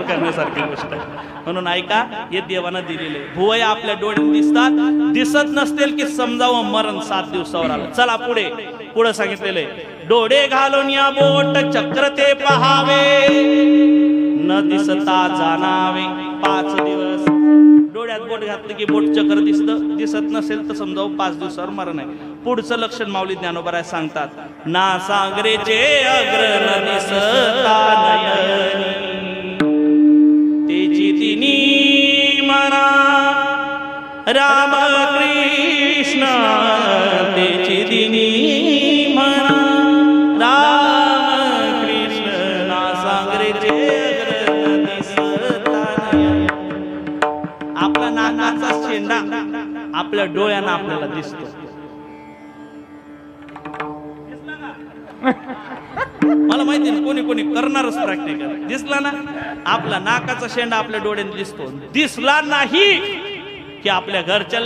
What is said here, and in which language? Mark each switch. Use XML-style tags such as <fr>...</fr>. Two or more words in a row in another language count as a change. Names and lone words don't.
<mr>करण्यासारखी गोष्ट आहे म्हणून ऐका हे देवानं दिलेले भुवया आपल्या डोळ्यात दिसत नसतील की समजावं मरण 7 दिवसावर आलं चला पुढे सांगितलेले डोळे घालून या बोट चक्र ते पहावे न दिसता जाणावे 5 दिवस डोळ्यात बोट घातलं की बोट चक्र दिसत नसेल तर समजावं 5 दिवसावर मरण आहे पुढचं लक्षण माऊली ज्ञानोबा सांगतात ना सागरेचे अग्र न दिसता नयनी तेची तिनी मना राम कृष्ण तेची तिनी मना राम कृष्ण ना सांगरेचे अग्र न दिसता नयनी आपला नाकाचा शेंडा आपल्या डोळ्यांना आपल्याला दिसतो मला माहिती नाही कोणी करणारच प्रॅक्टिकल दिसला ना आपला नाकाचा शेंडा आपल्या डोळ्याने दिसतो दिसला नाही की आपल्या घरच्या</mr>